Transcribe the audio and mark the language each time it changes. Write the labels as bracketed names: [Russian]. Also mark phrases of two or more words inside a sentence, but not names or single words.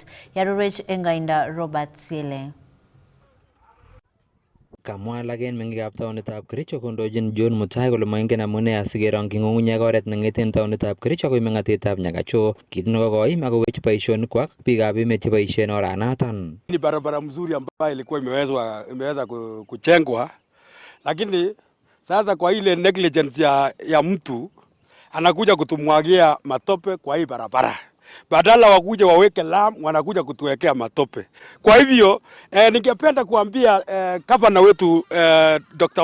[Kalenjin] Yarurech eng koindo Robert Siele. Kamwa alak en mengikab taonitab Kericho kondochin John Mutai kole moingen amune asikerongyi ng'ung'unyek oret neng'eten taonitab Kericho akoi meng'atetab Nyagacho, kit nekokoim akowech boisionikwak biikab emet cheboisien oranaton. [Swahili] Ni barabara mzuri ambayo ilikuwa imeweza kujengwa, lakini sasa kwa ile negligence ya mtu anakuja kutumwagia matope kwa hii barabara. Badala wakuje waweke lam, wanakuja kutuwekea matope. Kwa hivyo ningependa kuambia gavana wetu Dr.